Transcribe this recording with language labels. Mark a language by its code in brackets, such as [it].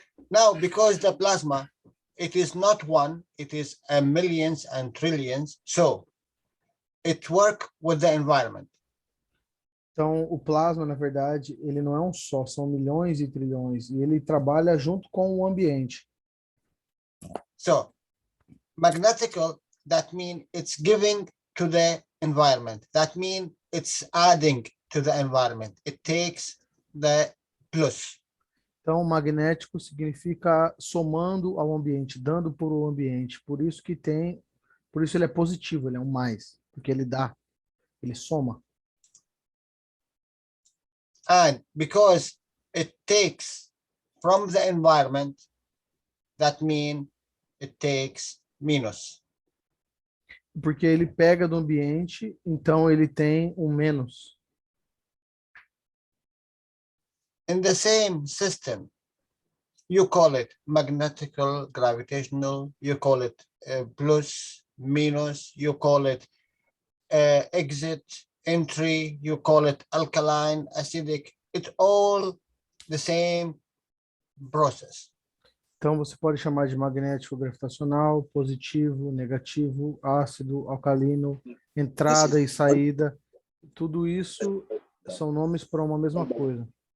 [en] Now, because the plasma, it is not one, it is a millions and trillions. So it work with the environment. [pt] Então, o plasma, na verdade, ele não é um só, são milhões e trilhões, e ele trabalha junto com o ambiente. [en] So magnetical, that means it's giving to the environment. That means it's adding to the environment. It takes the plus. [pt] Então, magnético significa somando ao ambiente, dando para o ambiente. Por isso ele é positivo, ele é um mais, porque ele dá, ele soma. [en] And because it takes from the environment, that means it takes minus. [pt] Porque ele pega do ambiente, então ele tem um menos. [en] In the same system, you call it magnetical, gravitational, you call it plus, minus, you call it exit, entry, you call it alkaline, acidic. It's all the same process. [pt] Então você pode chamar de magnético gravitacional, positivo, negativo, ácido, alcalino, entrada e saída. Tudo isso são nomes para uma mesma coisa.